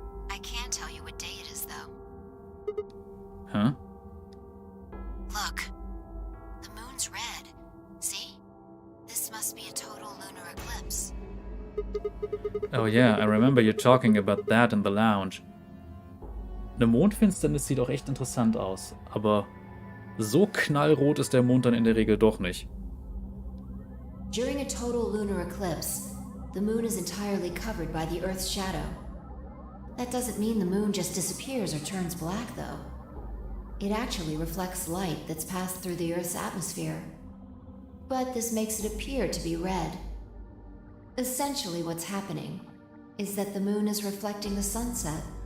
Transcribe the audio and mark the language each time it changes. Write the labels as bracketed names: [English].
[English] I can tell you what day it is, though. Huh? Look. The moon's red. See? This must be a total lunar eclipse. Oh yeah, I remember you talking about that in the lounge. [German] Eine Mondfinsternis sieht auch echt interessant aus, aber so knallrot ist der Mond dann in der Regel doch nicht. [English] During a total lunar eclipse, the moon is entirely covered by the Earth's shadow. That doesn't mean the moon just disappears or turns black, though. It actually reflects light that's passed through the Earth's atmosphere. But this makes it appear to be red. Essentially, what's happening is that the moon is reflecting the sunset.